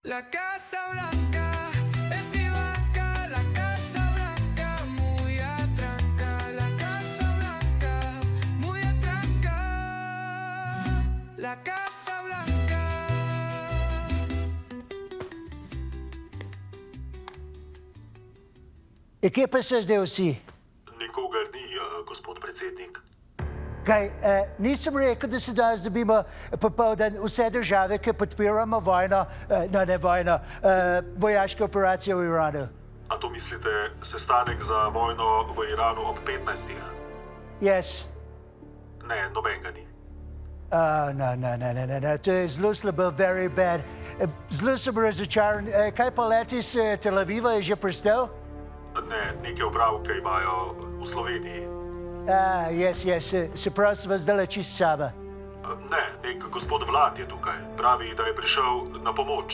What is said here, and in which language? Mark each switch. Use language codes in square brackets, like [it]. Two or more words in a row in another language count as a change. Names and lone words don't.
[es] La Casa Blanca es mi banca, la Casa Blanca muy atranca, la Casa Blanca muy atranca, la Casa Blanca. [sl] Kje pa se zdaj vsi? Nikogar ni, gospod predsednik. Kaj, nisem rekel, da se danes dobimo popoldan vse države, ki podpiramo vojno, ne vojno, vojaške operacije v Iranu. A to mislite sestanek za vojno v Iranu ob 15? [en] Yes. [sl] Ne, nobenega ni. No, to je zelo slabo, [en] very bad. [sl] Zelo sem razočaran. Kaj pa leti iz Tel Aviva je že pristal? Ne, neke opravke imajo v Sloveniji. Yes, se pravi, se vas zdaj čist sama. Ne, nek gospod Vlad je tukaj. Pravi, da je prišel na pomoč.